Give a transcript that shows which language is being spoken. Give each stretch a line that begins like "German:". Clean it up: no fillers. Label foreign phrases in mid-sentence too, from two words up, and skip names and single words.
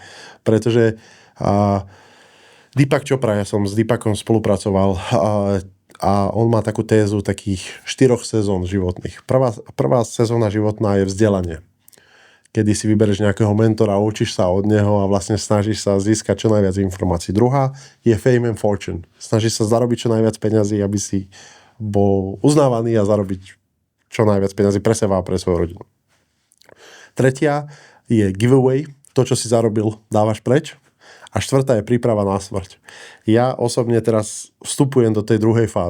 Slovak: Pretože Deepak Chopra, ja som s Deepakom spolupracoval a on má takú tézu takých 4 sezón životných. Prvá sezóna životná je vzdelanie, kedy si vybereš nejakého mentora, učíš sa od neho a vlastne snažíš sa získať čo najviac informácií. Druhá je
English: fame and fortune.
Slovak: Snažíš sa zarobiť čo najviac peňazí, aby si bol uznávaný a zarobiť čo najviac peňazí pre seba a pre svoju rodinu. Tretia je giveaway. To, čo si zarobil, dávaš preč. A štvrtá je príprava na smrť. Ja osobne teraz vstupujem do tej druhej fázy.